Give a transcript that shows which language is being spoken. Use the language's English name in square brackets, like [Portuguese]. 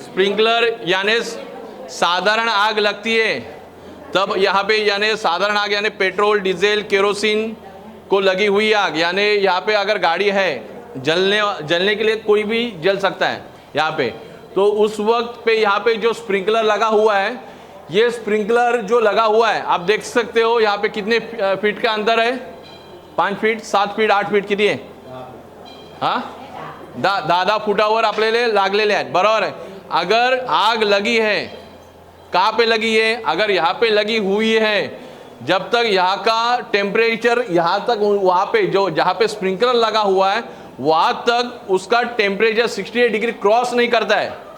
[Hindi] Sprinkler यानी साधारण आग लगती है तब यहाँ पे यानी साधारण आग यानी पेट्रोल डीजल केरोसिन को लगी हुई आग, यानी यहाँ पे अगर गाड़ी है जलने के लिए कोई भी जल सकता है यहाँ पे. तो उस वक्त पे यहाँ पे जो स्प्रिंकलर लगा हुआ है, ये स्प्रिंकलर जो लगा हुआ है आप देख सकते हो यहाँ पे कितने फीट का अंदर है. [Marathi] 5 फीट 7 फीट 8 फीट किती आहे? हां, 10 फुटावर आपल्याला लागलेले आहेत. बरोबर आहे. [Hindi] अगर आग लगी है, कहाँ पे लगी है? अगर यहाँ पे लगी हुई है, जब तक यहाँ का टेम्परेचर यहाँ तक वहाँ पे जो जहाँ पे स्प्रिंकलर लगा हुआ है वहाँ तक उसका टेम्परेचर 68 डिग्री क्रॉस नहीं करता है.